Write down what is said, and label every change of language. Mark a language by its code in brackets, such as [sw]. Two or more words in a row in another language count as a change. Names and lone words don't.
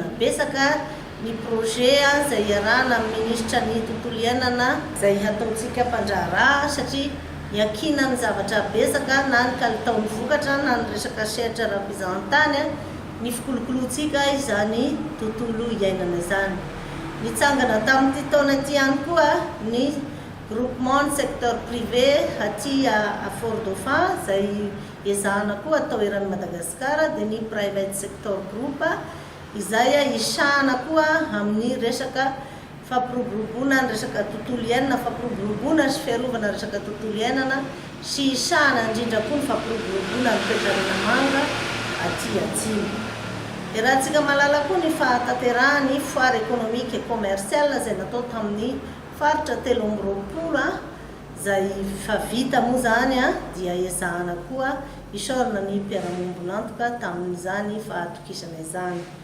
[mg] Betsaka ny projet izay iarahana amin'ny ministra ny tontolo iainana izay ataontsika mpandrahara satria miankina ny zavatra betsaka na ny kalitaon'ny vokatra na ny resaka sehatra ara-pizahantany ny fikolokoloantsika izany tontolo iainana izany. Nitsangana tamin'ity taona ity ihany koa ny groupement ny [fr] secteur privé [mg] aty à Fort-Dauphin izay ezahana koa atao eran'ny Madagasikara dia ny [en] private sector group [mg] izay isahana koa amin'ny resaka fampiroboroboana ny resaka tontolo iainana, fampiroboroboana sy fiarovana resaka tontolo iainana sy isahana indrindra koa ny fampiroboroboana ny toe-karena manga aty atsimo. Iarahantsika malala koa ny fahatanterahany [fr] foire économique et commerciale [mg] izay natao tamin'ny faritra 13 izay fa vita moa zany dia ezahana koa isaorana ny mpiara-mombonantoka tamin'izany fahatokisana izany.